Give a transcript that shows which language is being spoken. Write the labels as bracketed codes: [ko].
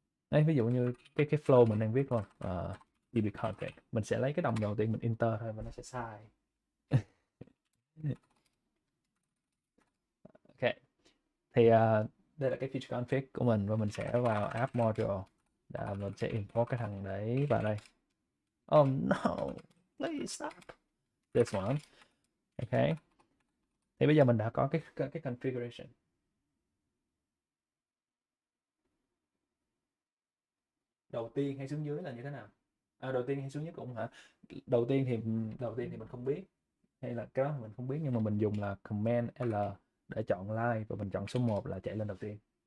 [vi] Đấy, ví dụ như cái flow mình đang viết luôn, dbconfig, mình sẽ lấy cái đồng đầu tiên mình enter thôi và nó sẽ sai. Ok, thì đây là cái feature config của mình, và mình sẽ vào app module và mình sẽ import cái thằng đấy vào đây. [en] Oh no, please stop this one. [vi] Ok, thì bây giờ mình đã có cái configuration. Đầu tiên hay xuống dưới là như thế nào? Đầu tiên hay xuống dưới cũng hả? Đầu tiên thì mình không biết, hay là cái đó mình không biết, nhưng mà mình dùng là command L để chọn line, và mình chọn số 1 là chạy lên đầu tiên.